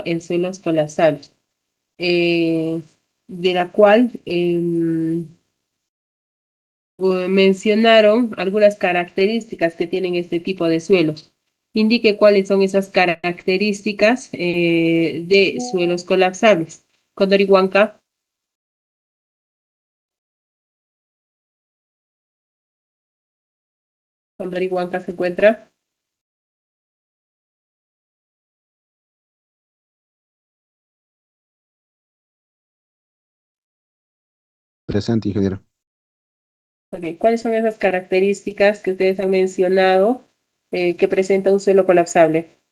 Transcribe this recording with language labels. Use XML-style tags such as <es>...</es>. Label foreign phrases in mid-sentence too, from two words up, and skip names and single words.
<es>En suelos colapsables. De la cual mencionaron algunas características que tienen este tipo de suelos. Indique cuáles son esas características de suelos colapsables. Condori Huanca. Condori Huanca se encuentra. Presente, ingeniero. Okay. ¿Cuáles son esas características que ustedes han mencionado que presenta un suelo colapsable?</es>